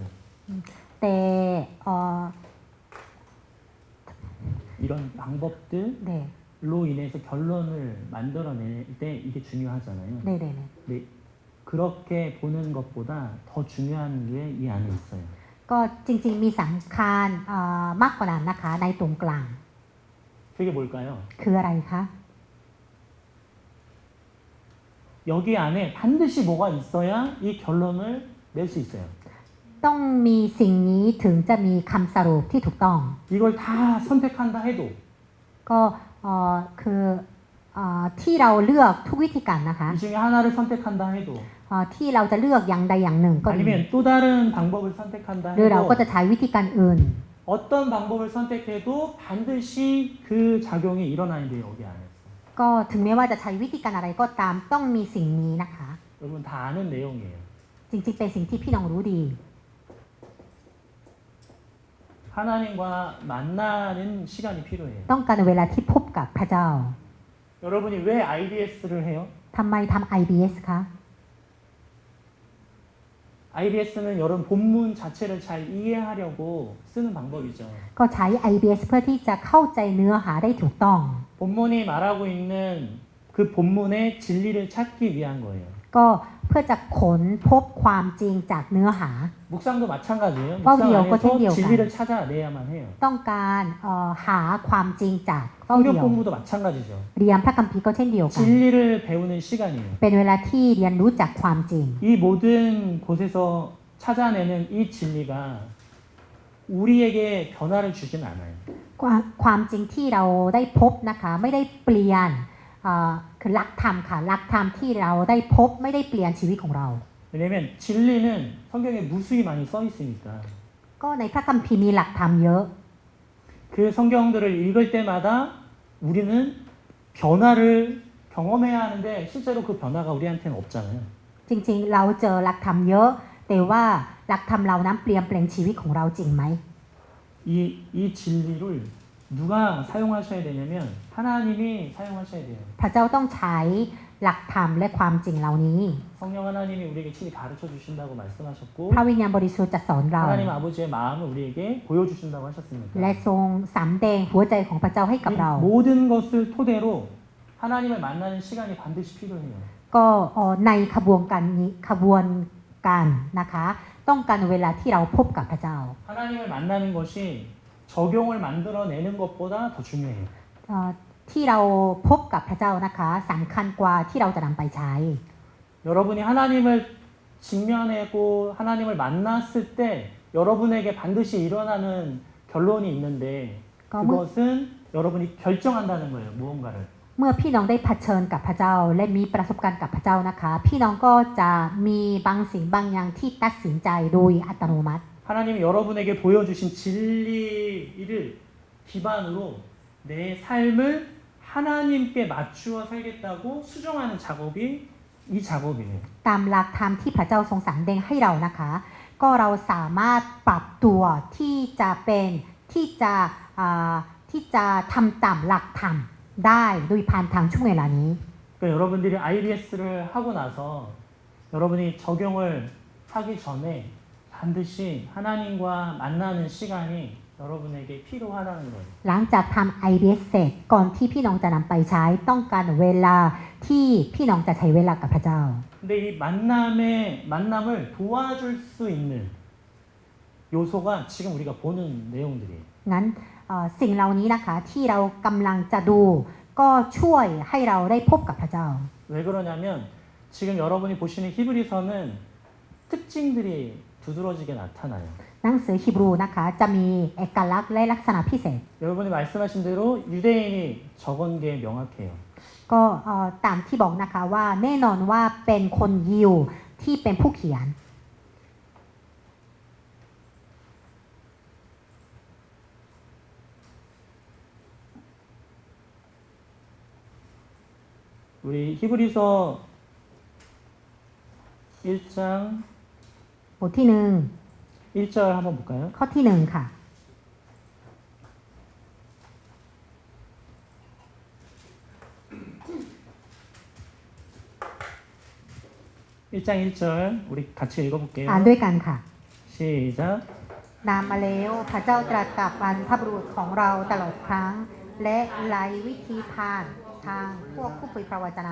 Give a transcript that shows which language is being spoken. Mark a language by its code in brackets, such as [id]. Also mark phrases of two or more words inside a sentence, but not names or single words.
[th] แต่ [ko] 이런 방법들로 [th] เด็ก [ko] 인해서 결론을 만들어낼 때 이게 중요하잖아요. [th] เด็ก [ko] 근데 그렇게 보는 것보다 더 중요한 게 이 안에 있어요. [th] ก็จริงๆมีสำคัญมากกว่านั้นนะคะในตรงกลาง [ko] 그게 뭘까요? [th] คืออะไรคะ [ko] 여기 안에 반드시 뭐가 있어야 이 결론을 낼 수 있어요. [th] ต้องมีสิ่งนี้ถึงจะมีคำสรุปที่ถูกต้อง [ko] 이걸 다 선택한다 해도 [th] ก็คือที่เราเลือกทุกวิธีการนะคะ [ko] 이 중에 하나를 선택한다 해도 [th] ที่เราจะเลือกอย่างใดอย่างหนึ่งก็ดี [ko] 아니면 또 다른 방법을 선택한다 [th] หรือเราก็ [ko] 해도 [th] จะใช้วิธีการอื่น [ko] 어떤 방법을 선택해도 반드시 그 작용이 일어나야 돼요. 여기 안에서. [th] ก็ถึงแม้ว่าจะใช้วิธีการอะไรก็ตามต้องมีสิ่งนี้นะคะ [ko] 여러분 다 아는 내용이에요. [th] จริงๆเป็นสิ่งที่พี่น้องรู้ดี [ko] 하나님과 만나는 시간이 필요해요. [th] ต้องการเวลาที่พบกับพระเจ้า [ko] 여러분이 왜 IBS를 해요? [th] ทำไมทำ IBS คะ [ko] IBS는 여러분 본문 자체를 잘 이해하려고 쓰는 방법이죠. [th] ก็ใช้ IBS เพื่อที่จะเข้าใจเนื้อหาได้ถูกต้อง [ko] 본문이 말하고 있는 그 본문의 진리를 찾기 위한 거예요. [th] ก็เพื่อจะค้นพบความจริงจากเนื้อหา [ko] 묵상도 마찬가지예요. paudio 묵상 có 안에서 챙겨 진리를 찾아내야만 해요. [th] ต้องการหาความจริงจากเป้าเดี [ko] 성경 [th] ยว [ko] 공부도 마찬가지죠. [th] เรียนพระคัมภีร์ก็เช่นเดียวกัน [ko] 진리를 배우는 시간이에요. [th] เป็นเวลาที่เรียนรู้จักความจริง [ko] 이 모든 곳에서 찾아내는 이 진리가 우리에게 변화를 주진 않아요. [th] ความจริงที่เราได้พบนะคะไม่ได้เปลี่ยนคือหลักธรรมค่ะหลักธรรมที่เราได้พบไม่ได้เปลี่ยนชีวิตของเรา [ko] 왜냐면 진리는 성경에 무수히 많이 써 있으니까 [th] ก็ในพระคัมภีร์มีหลักธรรมเยอะ [ko] 그 성경들을 읽을 때마다 우리는 변화를 경험해야 하는데 실제로 그 변화가 우리한테는 없잖아요. [th] จริงๆเราเจอหลักธรรมเยอะ แต่ว่าหลักธรรมเรานั้นเปลี่ยนแปลงชีวิตของเราจริงไหม [ko] 이 진리를 누가 사용하셔야 되냐면 하나님이 사용하셔야 돼요. [th] พระเจ้าต้องใช้หลักธรรมและความจริงเหล่านี้ [ko] 성령 하나님이 우리에게 친히 가르쳐 주신다고 말씀하셨고 [th] พระวิญญาณบริสุทธิ์จะสอนเรา [ko] 하나님 아버지의 마음을 우리에게 보여주신다고 하셨습니다. [th] และทรงสำแดงหัวใจของพระเจ้าให้กับ [ko] 이 [th] เรา [ko] 모든 것을 토대로 하나님을 만나는 시간이 반드시 필요해요. [th] ก็ในขบวนการนี้ขบวนการนะคะ ต้องการเวลาที่เราพบกับพระเจ้า [ko] 하나님을 만나는 것이 적용을 만들어내는 것보다 더 중요해요. [th] ที่เราพบกับพระเจ้านะคะสำคัญกว่าที่เราจะนำไปใช้ [ko] 여러분이 하나님을 직면하고 하나님을 만났을 때 여러분에게 반드시 일어나는 결론이 있는데 그것은 여러분이 결정한다는 거예요. 무언가를. [th] เมื่อพี่น้องได้เผชิญกับพระเจ้าและมีประสบการณ์กับพระเจ้านะคะ พี่น้องก็จะมีบางสิ่งบางอย่างที่ตัดสินใจโดยอัตโนมัติ [ko] 하나님이 여러분에게 보여주신 진리를 기반으로 내 삶을 하나님께 맞추어 살겠다고 수정하는 작업이 이 작업이에요. [th] ตามหลักธรรมที่พระเจ้าทรงสำแดงให้เรานะคะ ก็เราสามารถปรับตัวที่จะเป็นที่จะทำตามหลักธรรมได้โดยผ่านทางช่วงเวลานี้ [ko] 그러니까 여러분들이 IBS를 하고 나서 여러분이 적용을 하기 전에 반드시 하나님과 만나는 시간이 여러분에게 필요하다는 거예요. [th] หลังจากทำ IBS เสร็จก่อนที่พี่น้องจะนำไปใช้ต้องการเวลาที่พี่น้องจะใช้เวลากับพระเจ้า [ko] 근데 이 만남을 도와줄 수 있는 요소가 지금 우리가 보는 내용들이에요. [th] งั้นสิ่งเหล่านี้นะคะที่เรากำลังจะดูก็ช่วยให้เราได้พบกับพระเจ้า [ko] 왜 그러냐면 지금 여러분이 보시는 히브리서는 특징들이 두드러지게 나타나요. [th] หนังสือฮีบรูนะคะจะมีเอกลักษณ์และลักษณะพิเศษ [ko] 여러분이 말씀하신 대로 유대인이 적은 게 명확해요. [th] ก็ตามที่บอกนะคะว่าแน่นอนว่าเป็นคนยิวที่เป็นผู้เขียน [ko] 우리 히브리서 1장 [th] บทที่หนึ่ง [ko] 1절 한번 볼까요? [th] ข้อที่หนึ่งค่ะ [ko] 1장 1절 우리 같이 읽어볼게요. [th] อ่านด้วยกันค่ะ [ko] 시작. [th] นามมาแล้วพระเจ้าตรัสกับบรรพบุรุษของเราตลอดครั้ง และไล่วิธีผ่านทางพวกผู้เผยพระวจนะ